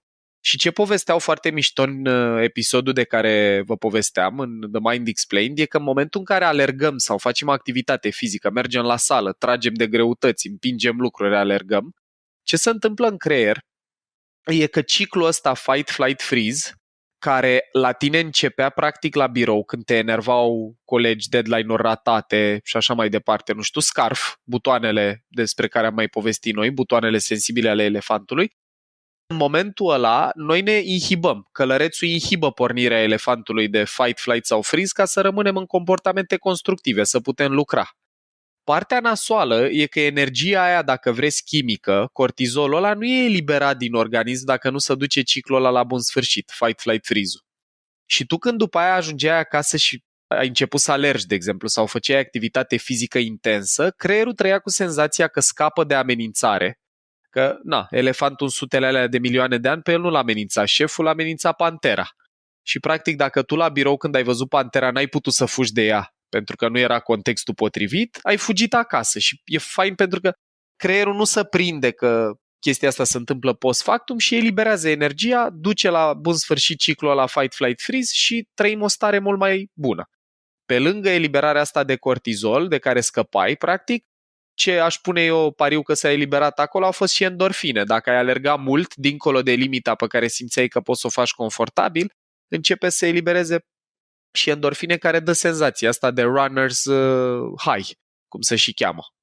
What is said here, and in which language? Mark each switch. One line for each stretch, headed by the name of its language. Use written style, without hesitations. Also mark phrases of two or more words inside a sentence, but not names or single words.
Romanian: Și ce povesteau foarte mișto în episodul de care vă povesteam, în The Mind Explained, e că în momentul în care alergăm sau facem activitate fizică, mergem la sală, tragem de greutăți, împingem lucruri, alergăm, ce se întâmplă în creier e că ciclul ăsta
English: fight, flight, freeze,
Romanian: care la tine începea practic la birou când te enervau colegi, deadline-uri ratate și așa mai departe, nu știu, scarf, butoanele despre care am mai povestit noi, butoanele sensibile ale elefantului. În momentul ăla, noi ne inhibăm. Călărețul inhibă pornirea elefantului de
English: fight, flight
Romanian: sau freeze ca să rămânem în comportamente constructive, să putem lucra. Partea nasoală e că energia aia, dacă vreți, chimică, cortizolul ăla, nu e eliberat din organism dacă nu se duce ciclul ăla la bun sfârșit,
English: fight, flight,
Romanian: freeze-ul. Și tu când după aia ajungeai acasă și ai început să alergi, de exemplu, sau făceai activitate fizică intensă, creierul trăia cu senzația că scapă de amenințare. Că, elefantul în sutele alea de milioane de ani, pe el nu l-a amenințat șeful, l-a amenințat pantera. Și practic dacă tu la birou când ai văzut pantera n-ai putut să fugi de ea pentru că nu era contextul potrivit, ai fugit acasă și e fain pentru că creierul nu se prinde că chestia asta se întâmplă
Latin: post factum
Romanian: și eliberează energia, duce la bun sfârșit ciclul la
English: fight, flight, freeze
Romanian: și trăim o stare mult mai bună. Pe lângă eliberarea asta de cortizol de care scăpai, practic, ce aș pune eu pariu că s-a eliberat acolo au fost și endorfine. Dacă ai alergat mult, dincolo de limita pe care simțeai că poți să o faci confortabil, începe să elibereze și endorfine care dă senzația asta de
English: runner's high,
Romanian: cum se și cheamă.